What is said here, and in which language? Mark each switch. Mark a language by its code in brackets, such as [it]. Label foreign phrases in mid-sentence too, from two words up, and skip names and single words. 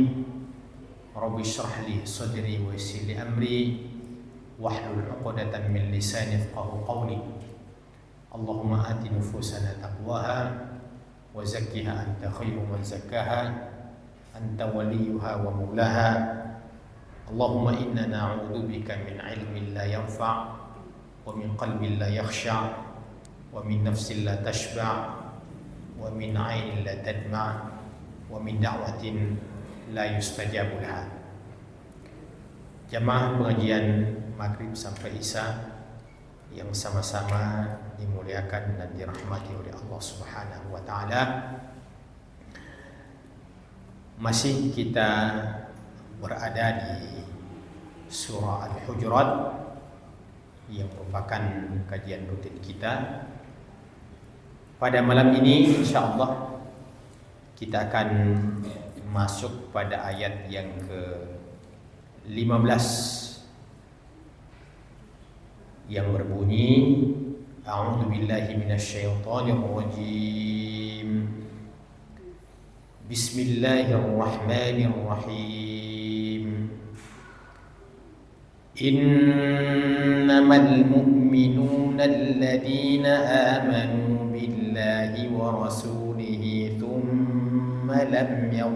[ar] رب اشرح لي صدري ويسر لي أمري واحلل عقدة من لساني يفقهوا قولي. اللهم آت نفوسنا تقواها وزكها أنت خير من زكاها أنت وليها ومولاها. اللهم إنا نعوذ بك من علم لا ينفع ومن قلب لا يخشع ومن نفس لا تشبع ومن عين لا تدمع ومن دعوة لا يستجاب لها. [id] Jamaah pengajian maghrib sampai isya yang sama-sama dimuliakan dan dirahmati oleh Allah [ar] سبحانه وتعالى. [id] Masih kita berada di surah Al-Hujurat yang merupakan kajian rutin kita. Pada malam ini insyaallah kita akan masuk pada ayat yang ke-15 yang berbunyi [ar] أعوذ بالله من الشيطان الرجيم. Bismillahirrahmanirrahim. إنما المؤمنون الذين آمنوا بالله ورسوله ثم لم